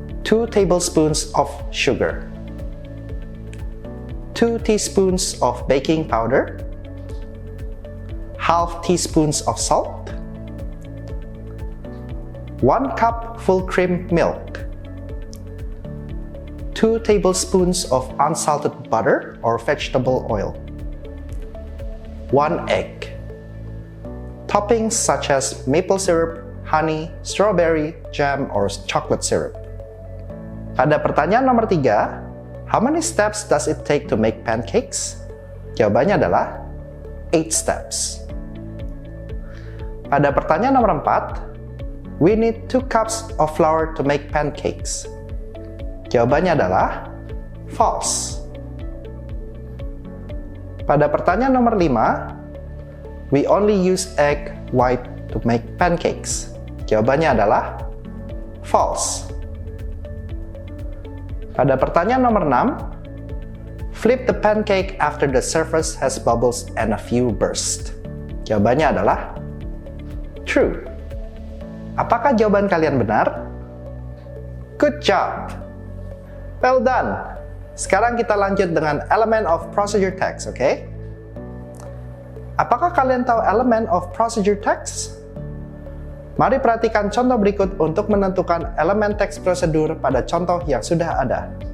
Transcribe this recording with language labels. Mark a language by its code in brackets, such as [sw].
[en] 2 tablespoons of sugar, 2 teaspoons of baking powder, half teaspoons of salt, 1 cup full cream milk, 2 tablespoons of unsalted butter or vegetable oil, 1 egg. Toppings such as maple syrup, honey, strawberry, jam, or chocolate syrup. [id] Pada pertanyaan nomor 3, [en] how many steps does it take to make pancakes? [id] Jawabannya adalah [en] 8 steps. [id] Pada pertanyaan nomor 4, [en] we need 2 cups of flour to make pancakes. [id] Jawabannya adalah false. Pada pertanyaan nomor 5, [en] we only use egg white to make pancakes? [id] Jawabannya adalah [en] false. [id] Pada pertanyaan nomor 6, [en] flip the pancake after the surface has bubbles and a few burst. [id] Jawabannya adalah true. Apakah jawaban kalian benar? [en] Good job! Well done! [id] Sekarang kita lanjut dengan element of procedure text, oke? Apakah kalian tahu element of procedure text? Mari perhatikan contoh berikut untuk menentukan elemen teks prosedur pada contoh yang sudah ada.